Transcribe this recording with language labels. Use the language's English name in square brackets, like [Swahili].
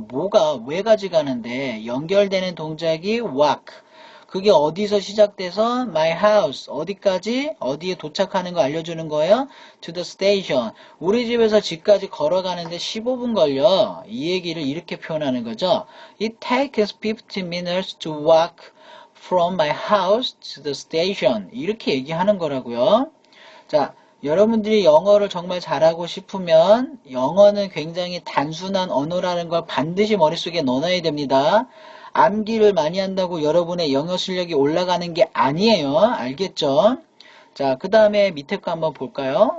[Korean] 뭐가, 왜 가져가는데? 연결되는 동작이 walk. 그게 어디서 시작돼서 [English] my house, [Korean] 어디까지? 어디에 도착하는 거 알려주는 거예요? [English] to the station. [Korean] 우리 집에서 집까지 걸어가는데 15분 걸려. 이 얘기를 이렇게 표현하는 거죠. [English] It takes 15 minutes to walk from my house to the station. [Korean] 이렇게 얘기하는 거라고요. 자, 여러분들이 영어를 정말 잘하고 싶으면 영어는 굉장히 단순한 언어라는 걸 반드시 머릿속에 넣어놔야 됩니다. 암기를 많이 한다고 여러분의 영어 실력이 올라가는 게 아니에요. 알겠죠? 자, 그 다음에 밑에 거 한번 볼까요?